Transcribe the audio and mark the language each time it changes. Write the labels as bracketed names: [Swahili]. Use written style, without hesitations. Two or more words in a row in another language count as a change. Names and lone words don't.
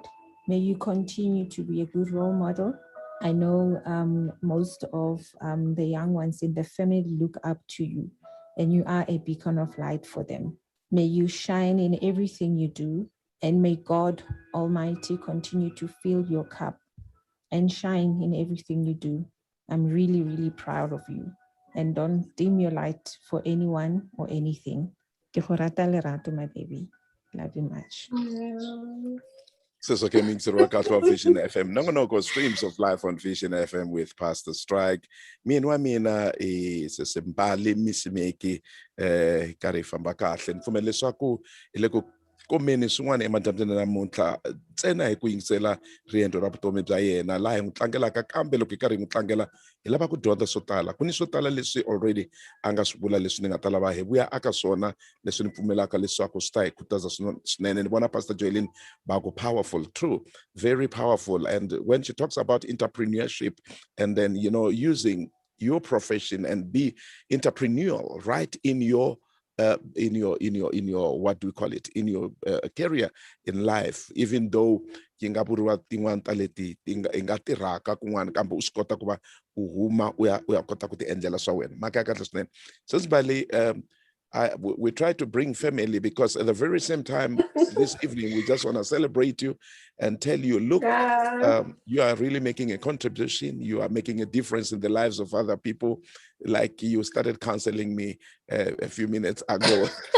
[English] May you continue to be a good role model. I know most of the young ones in the family look up to you, and you are a beacon of light for them. May you shine in everything you do, and may God Almighty continue to fill your cup and shine in everything you do. I'm really, really proud of you. And don't dim your light for anyone or anything. [Tswana] Ke go rata lerato, [English] my baby. Love you much. So coming to Vision FM. Nongonoko streams of life on Vision FM with Pastor Strike. [Tsonga] Mina is MBALI MISIMEKI kari famba kahle. Mfumele leswaku ile ku komeni swin'wana emadyambyini namuntlha ntsena hi ku yingisela riendzo ra vutomi bya yena laha hi n'wi tlangelaka, kambe loko hi karhi hi n'wi tlangela hi lava ku dyondza swo tala. Ku ni swo tala leswi already a nga swi vula leswi ni nga ta lava hi vuya aka swona, leswi ni pfumelaka leswaku swi ta hi khutaza swinene. Ni vona Pastor Joelin va ku [English] powerful, true, very powerful. And when she talks about entrepreneurship and then using your profession and be entrepreneurial right in your what do we call it, in your career in life, even though [Tsonga] yi nga vuriwa tin'wana ta leti i nga tirhaka kun'wana kambe u swi kota ku va u huma u ya kota ku ti endlela swa wena. Mhaka ya kahle swinene. [English] So Mbali, we try to bring family because at the very same time this evening we just want to celebrate you and tell you, look, you are really making a contribution. You are making a difference in the lives of other people. Like you started counseling me a few minutes ago.